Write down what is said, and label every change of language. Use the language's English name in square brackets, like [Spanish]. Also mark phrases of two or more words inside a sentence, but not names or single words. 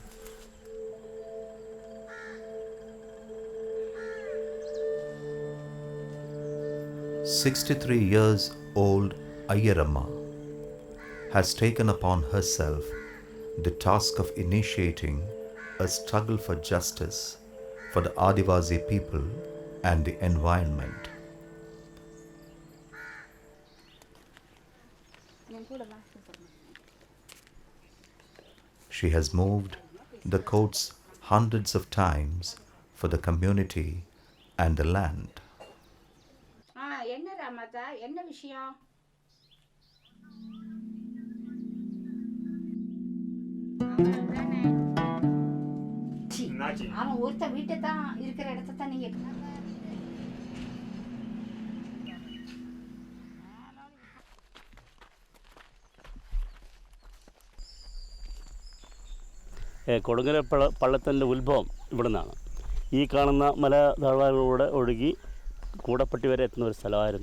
[English] "63 years old Ayyaramma has taken upon herself the task of initiating a struggle for justice for the Adivasi people and the environment. She has moved the courts hundreds of times for the community and the land. [Tamil] என்ன விஷயம்? அவன் ஒருத்த வீட்டை தான் இருக்கிற இடத்த தான் நீங்க [Malayalam] കൊടുങ്ങരപ്പള്ളത്തിൻ്റെ ഉത്ഭവം ഇവിടെ നിന്നാണ്. ഈ കാണുന്ന മല താഴ്വാരകളിലൂടെ ഒഴുകി കൂടപ്പട്ടി വരെ എത്തുന്ന ഒരു സ്ഥലമായിരുന്നു.